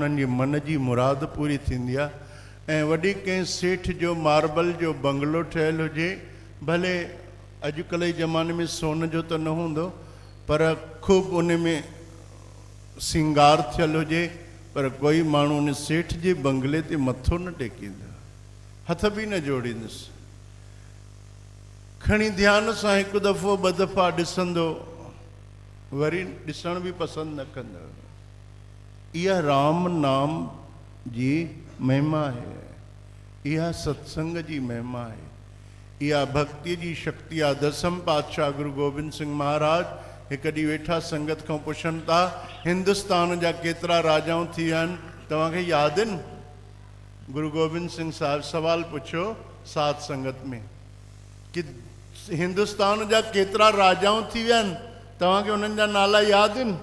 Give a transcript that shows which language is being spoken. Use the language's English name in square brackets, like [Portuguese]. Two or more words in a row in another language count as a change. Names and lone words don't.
[Sindhi] उन्हनि जी मन जी मुराद पूरी थींदी आहे। ऐं वॾी कंहिं सेठ जो मार्बल जो बंगलो ठहियलु हुजे, भले अॼुकल्ह जे ज़माने में सोन जो त न हूंदो, पर खूब उन में सिंगार थियल हुजे, पर कोई माण्हू उन सेठ जे बंगले ते मथो न टेकींदो, हथ बि न जोड़ींदुसि। खणी ध्यान सां हिकु दफ़ो ॿ दफ़ा ॾिसंदो, वरी ॾिसण बि पसंदि न कंदो। इहा राम नाम जी महिमा आहे, इहा सत्संग जी महिमा आहे, इहा भक्ति जी शक्ति आहे। दसम पातशाह गुरु गोबिंद सिंह महाराज हिकु ॾींहुं वेठा संगत खां पुछनि था, हिंदुस्तान जा केतिरा राजाऊं थी विया आहिनि, तव्हांखे यादि आहिनि? गुरु गोबिंद सिंह साहिबु सवाल पुछियो साध संगत में कि हिंदुस्तान जा केतिरा राजाऊं थी विया आहिनि, तव्हांखे उन्हनि जा नाला यादि आहिनि?